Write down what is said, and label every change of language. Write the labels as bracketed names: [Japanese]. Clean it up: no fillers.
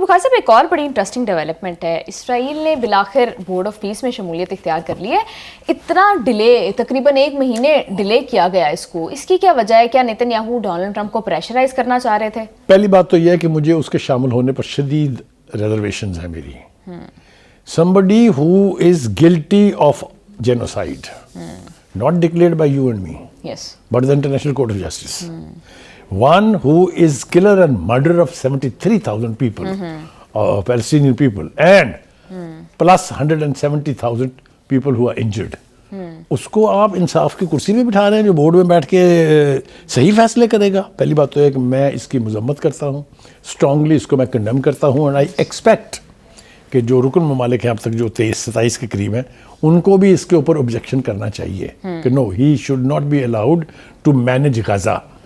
[Urdu] بخاری صاحب, ایک اور بڑی انٹرسٹنگ ڈیولپمنٹ ہے, اسرائیل نے بالآخر بورڈ آف پیس میں شمولیت اختیار کر لی ہے. اتنا ڈیلے, تقریباً 1 مہینے ڈیلے کیا گیا اس کو, اس کی کیا وجہ ہے؟ کیا نیتن یاہو ڈونلڈ ٹرمپ کو پریشرائز کرنا چاہ رہے تھے؟ پہلی بات تو یہ ہے کہ مجھے اس کے شامل ہونے پر شدید ریزرویشنز ہیں میری. [English] somebody who is guilty of genocide, not declared by you and me, yes, but the International Court of Justice. One who is killer and murderer of 73,000 people, Palestinian people, and plus 170,000 people who are injured. [Urdu] اس کو آپ انصاف کی کرسی پہ بٹھا رہے ہیں جو بورڈ میں بیٹھ کے صحیح فیصلے کرے گا. پہلی بات تو ہے کہ میں اس کی مذمت کرتا ہوں, اسٹرانگلی اس کو میں کنڈیم کرتا ہوں, [English] and I expect [Urdu] کہ جو رکن ممالک ہیں اب تک جو 27 کے قریب ہیں, ان کو بھی اس کے اوپر [English] objection [Urdu] کرنا چاہیے کہ [English] no, he should not be allowed to manage [Urdu] Gaza.